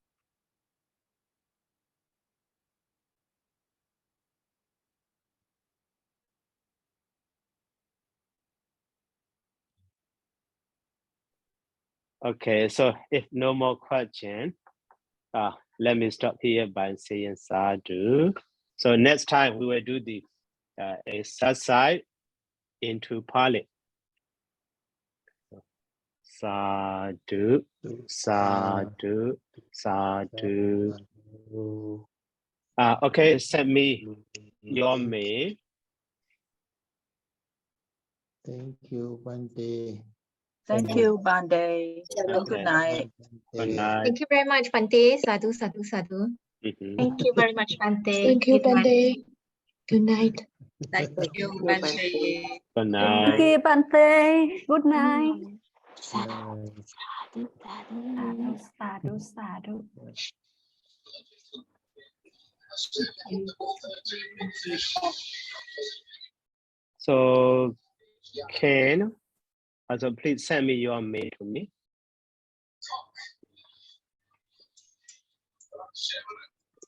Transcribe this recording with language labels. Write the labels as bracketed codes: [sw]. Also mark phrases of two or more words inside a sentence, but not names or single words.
[en] Okay, so if no more question, let me stop here by saying sadhu. So next time we will do the exercise into Pali. [pi] Sadhu, sadhu, sadhu. [en] Okay, send me your mail. Thank you, Bante. Thank you, Bande. And good night. Good night. Thank you very much, Bante. [pi] Sadhu, sadhu, sadhu. [en] Thank you very much, Bante. Thank you, Good night. Bante. Good night. Thank you, Bande. Good Thank night. you, Bante. Good night. Bye. [pi] Sadhu, sadhu. [en] So Ken, also please send me your mail to me.